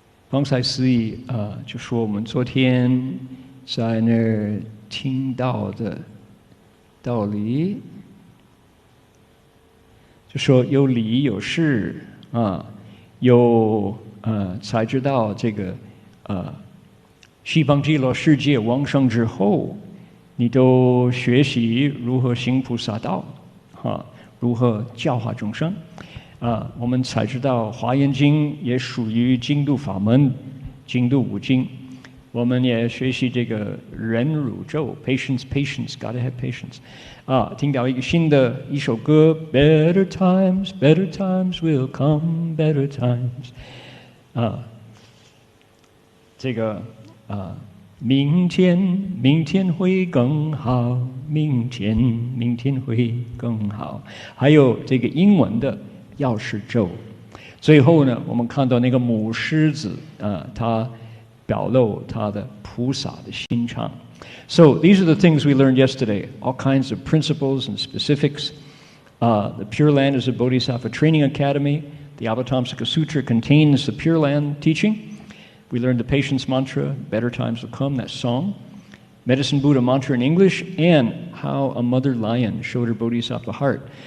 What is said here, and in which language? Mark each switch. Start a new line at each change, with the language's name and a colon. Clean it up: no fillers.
Chinese: 方才司仪就说我们昨天在那儿听到的道理，就说有理有事有才知道这个西方极乐世界往生之后，你都学习如何行菩萨道如何教化众生。我们才知道《华严经》也属于净土法门精度五经。我们也学习这个忍辱咒 ，
English: patience, patience, gotta have patience。
Chinese: 听到一个新的一首歌 ，
English: Better times, better times
Chinese: will come, better times。这个明天会更好，明天会更好。还有这个英文的钥匙咒。最后呢，我们看到那个母狮子它表露他的菩萨的心肠。
English: So these are the things we learned yesterday, all kinds of principles and specifics. The Pure Land is a Bodhisattva training academy. The Avatamsaka Sutra contains the Pure Land teaching. We learned the patience mantra, better times will come, that song. Medicine Buddha mantra in English, and how a mother lion showed her Bodhisattva heart.